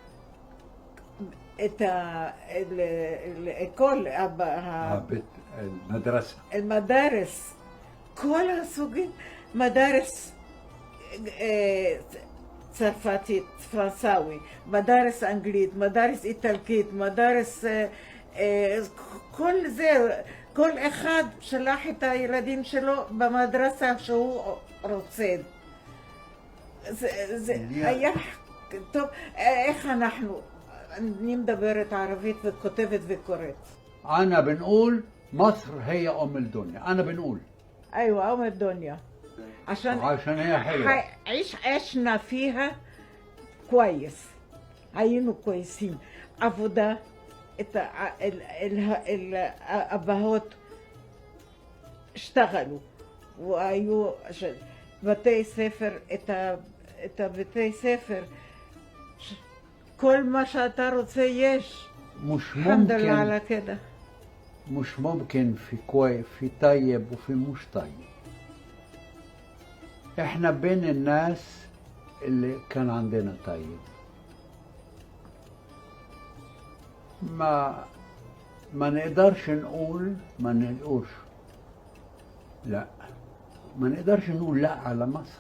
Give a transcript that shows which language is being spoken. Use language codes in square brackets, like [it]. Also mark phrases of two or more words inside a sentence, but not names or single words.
[he] את כל المدارس، כל הסוגים, מדרס צרפתית, פרנסאוי, מדרס אנגלית, מדרס איטלקית, מדרס כל זה. כל אחד שלח את הילדים שלו במדרסה שהוא רוצה. זה היה טוב. איך אני מדברת ערבית וכותבת וקוראת. [ar] أنا بنقول مصر هي أم الدنيا. أنا بنقول أيوة أم الدنيا عشان هي حلوة. عشنا فيها كويس، היינו كويسين. عبودة الأبهات اشتغلوا [he] והיו בתי ספר, את בתי ספר, כל מה שאתה רוצה יש. [ar] الحمد لله على كده. مش ممكن في طيب وفي مش طيب. احنا بين الناس اللي كان عندنا طيب. ما نقدرش نقول لا، ما نقدرش نقول لا على مصر.